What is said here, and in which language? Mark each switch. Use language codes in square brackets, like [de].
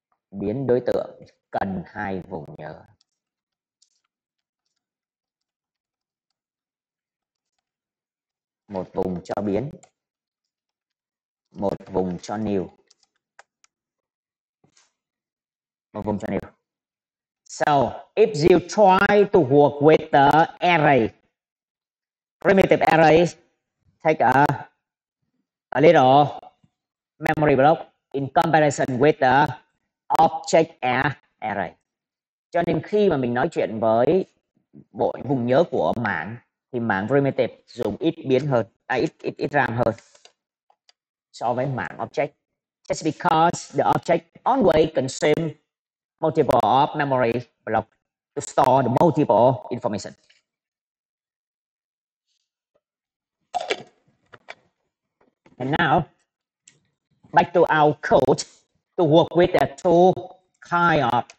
[vi] Biến đối tượng cần hai vùng nhớ. Một vùng cho biến, một vùng cho new. Một vùng cho new. [en] So if you try to work with the array, primitive arrays, take a little memory block in comparison with the object array. [vi] Cho nên khi mà mình nói chuyện với bộ vùng nhớ của mảng thì mảng primitive dùng ít biến hơn, ít RAM hơn so với mảng object. [en] Just because the object always consume multiple of memory block to store the multiple information. And now, back to our code to work with the two kind of.